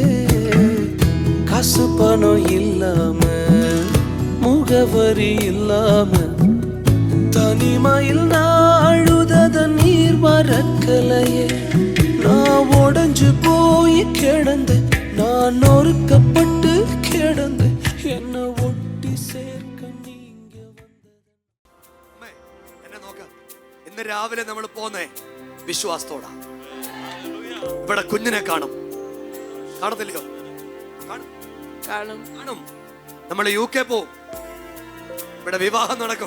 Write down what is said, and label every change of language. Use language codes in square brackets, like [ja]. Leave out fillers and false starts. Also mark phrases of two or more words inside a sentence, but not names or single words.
[ta] காசு பணம் இல்லாம, முகவரி இல்லாம, தனிமையில் நாழுத நீர் மறக்கலையே. நான் உடைஞ்சு போய் கிடந்து, நான் நொறுக்கப்பட்டு கிடந்து, என்ன ஒட்டி சேர்க்க நீங்க வந்தது. [ml] എന്നെ നോക്ക്. ഇന്ന് രാവിലെ നമ്മൾ പോന്നേ വിശ്വാസത്തോടാ. ഇവിടെ കുഞ്ഞിനെ കാണും, കാണത്തില്ലയോ? കാണും. നമ്മൾ UK പോവും, ഇവിടെ വിവാഹം നടക്കും.